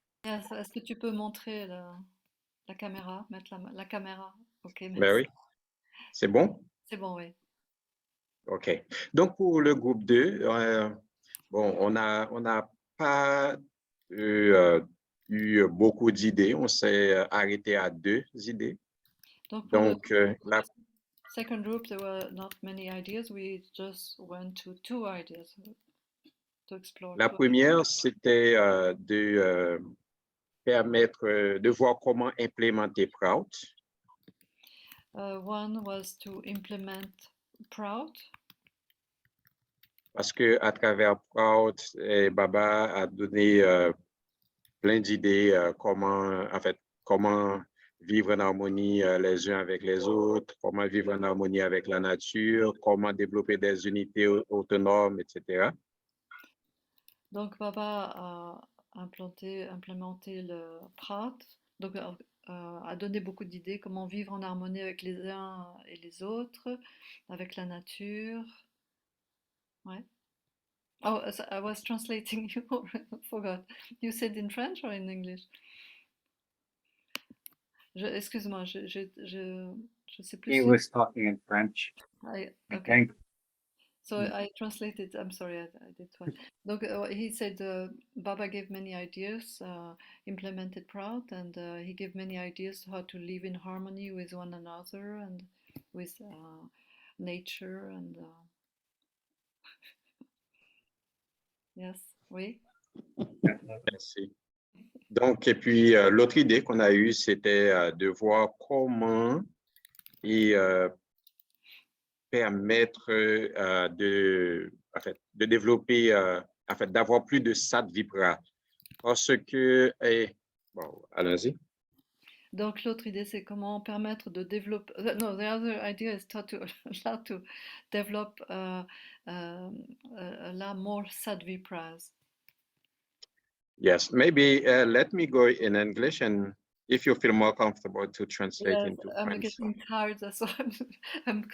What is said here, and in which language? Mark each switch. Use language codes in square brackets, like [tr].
[en] Yes, [fr] est-ce que tu peux montrer la caméra, mettre la caméra? Ok, Ben merci. oui, c'est bon? C'est bon, oui. OK. Donc, pour le groupe 2, bon, on n'a pas eu beaucoup d'idées. On s'est arrêté à 2 idées. Donc pour Donc, [en] le second group, there were not many ideas. We just went to 2 ideas to explore. [fr] la première, c'était de permettre de voir comment implémenter Proud. [en] One was to implement Proud. [fr] Parce que à travers Proud, Baba a donné plein d'idées comment vivre en harmonie les uns avec les autres, comment vivre en harmonie avec la nature, comment développer des unités autonomes, etc. Donc Baba a implémenté le Proud. Donc a donné beaucoup d'idées comment vivre en harmonie avec les uns et les autres, avec la nature. Ouais. [en] Oh, I was translating you. Forgot. You said in French or in English? [fr] Excuse-moi, je sais plus. [en] He was talking in French, I Okay. think. So I translated. I'm sorry, I did twice. [fr] Donc [en] he said Baba gave many ideas, implemented Proud, and he gave many ideas how to live in harmony with one another and with nature and yes, oui. [fr] Merci. Donc, et puis l'autre idée qu'on a eue, c'était de voir comment permettre de développer, d'avoir plus de Satvipra. Parce que, bon, allons-y. Donc l'autre idée, c'est comment permettre de développer. [en] No, the other idea is how to develop a lot more sadvipras. Yes, maybe let me go in English, and if you feel more comfortable to translate Yes, into I'm French. getting tired, that's why I'm